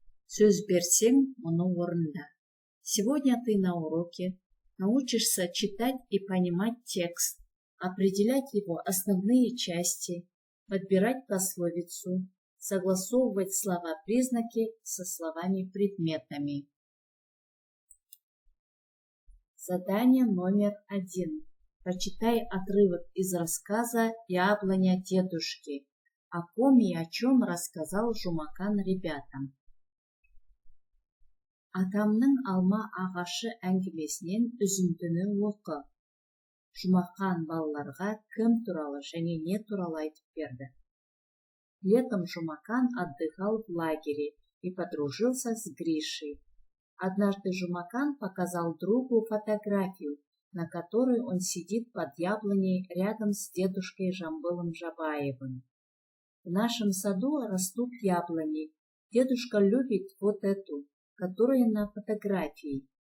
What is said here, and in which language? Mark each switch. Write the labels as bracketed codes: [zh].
[kk] Сөз берсең, мұны орында. [ru] Сегодня ты на уроке научишься читать и понимать текст, определять его основные части, подбирать пословицу, согласовывать слова-признаки со словами-предметами. Задание номер 1. Прочитай отрывок из рассказа «Яблоня дедушки». О ком и о чем рассказал Жұмақан ребятам. [kk] Атамның алма ағашы әңгімесінен үзіндіні оқы. Жұмақан балаларға кім туралы және не туралы айтып берді. [ru] Летом Жұмақан отдыхал в лагере и подружился с Гришей. Однажды Жұмақан показал другу фотографию, на которой он сидит под яблоней рядом с дедушкой Жамбылом Жабаевым. В нашем саду растут яблони. Дедушка любит вот эту, которая на фотографии.